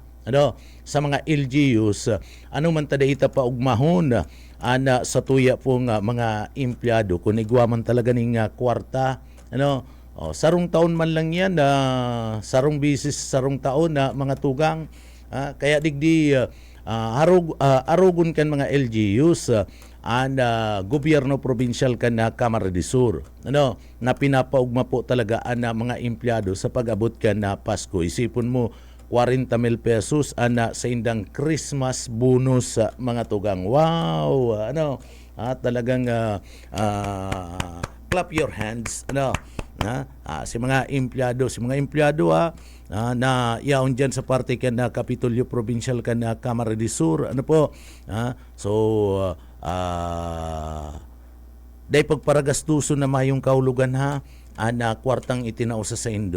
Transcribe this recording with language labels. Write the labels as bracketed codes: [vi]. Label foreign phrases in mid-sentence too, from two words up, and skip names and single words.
[bik] sa mga LGUs, ano man ta da ita pa ugmahon sa tuya pong mga empleyado kunigwa man talaga ning kwarta, sarong taon man lang yan, sarong bisis sarong taon na mga tugang, kaya digdi arugon kan mga LGUs gobyerno provincial kan na Kamara de Sur, na pinapaugma po talaga ang mga empleyado sa pag-abot kan na Pasko. Isipon mo 40,000 pesos sa indang [en] Christmas bonus [bik] mga tugang. Wow, talagang [en] clap your hands, [bik] si mga empleyado, na yaon dyan sa parte kan na Kapitolyo Provincial kan na Kamara de Sur, day pagparagastuso na mayong kaulugan na kwartang itinausa sa Indo.